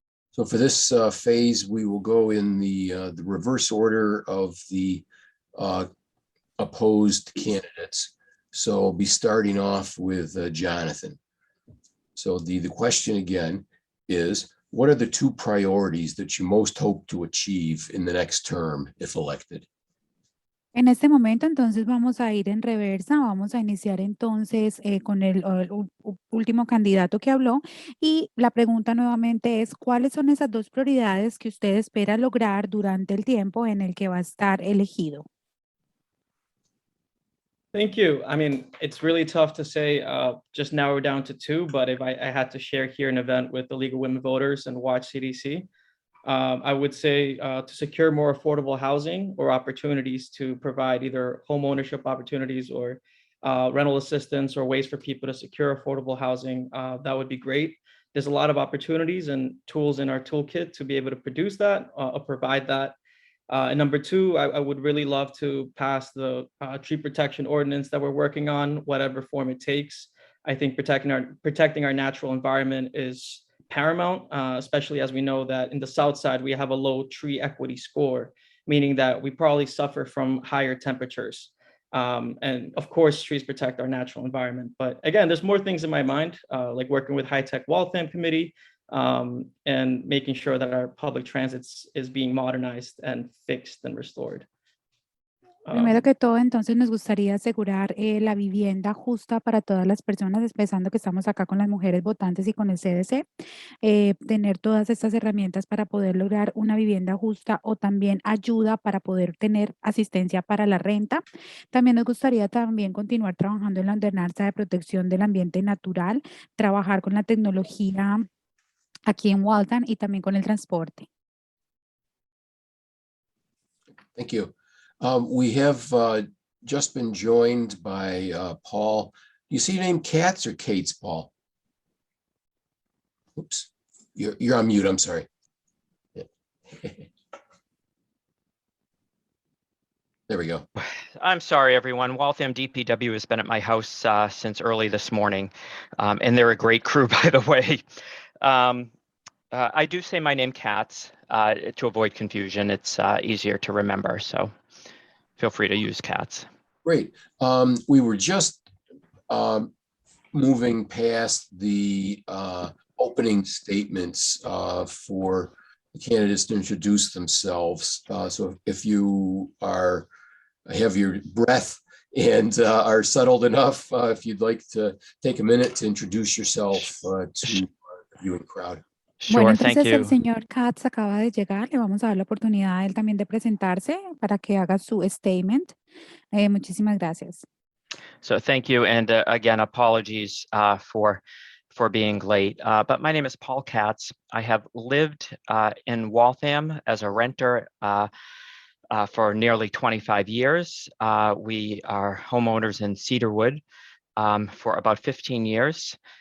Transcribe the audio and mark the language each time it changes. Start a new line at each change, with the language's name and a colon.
English: So for this phase, we will go in the reverse order of the opposed candidates. So I'll be starting off with Jonathan. So the question again is, what are the 2 priorities that you most hope to achieve in the next term if elected?
Spanish: En este momento, entonces, vamos a ir en reversa. Vamos a iniciar entonces con el último candidato que habló. Y la pregunta nuevamente es, ¿cuáles son esas 2 prioridades que usted espera lograr durante el tiempo en el que va a estar elegido?
English: Thank you. I mean, it's really tough to say, just narrow down to 2, but if I had to share here an event with the League of Women Voters and watch CDC, I would say to secure more affordable housing or opportunities to provide either home ownership opportunities or rental assistance or ways for people to secure affordable housing. That would be great. There's a lot of opportunities and tools in our toolkit to be able to produce that or provide that. And number 2, I would really love to pass the tree protection ordinance that we're working on, whatever form it takes. I think protecting our natural environment is paramount, especially as we know that in the South Side, we have a low tree equity score, meaning that we probably suffer from higher temperatures. And of course, trees protect our natural environment. But again, there's more things in my mind, like working with High Tech Waltham Committee, and making sure that our public transit is being modernized and fixed and restored.
Spanish: Primero que todo, entonces nos gustaría asegurar la vivienda justa para todas las personas, empezando que estamos acá con las mujeres votantes y con el CDC, tener todas estas herramientas para poder lograr una vivienda justa o también ayuda para poder tener asistencia para la renta. También nos gustaría también continuar trabajando en la ordenanza de protección del ambiente natural, trabajar con la tecnología aquí en Waltham y también con el transporte.
English: Thank you. We have just been joined by Paul. You see your name Katz or Kate's, Paul? Oops, you're on mute, I'm sorry. There we go. I'm sorry, everyone. Waltham DPW has been at my house since early this morning, and they're a great crew, by the way. I do say my name Katz to avoid confusion. It's easier to remember, so feel free to use Katz. Great. We were just moving past the opening statements for the candidates to introduce themselves. So if you have your breath and are settled enough, if you'd like to take a minute to introduce yourself to the viewing crowd.
Spanish: Bueno,
English: Sure, thank
Spanish: entonces el
English: you.
Spanish: señor Katz acaba de llegar. Le vamos a dar la oportunidad a él también de presentarse para que haga su statement. Muchísimas gracias.
English: So thank you, and again, apologies for being late. But my name is Paul Katz. I have lived in Waltham as a renter for nearly 25 years. We are homeowners in Cedarwood for about 15 years.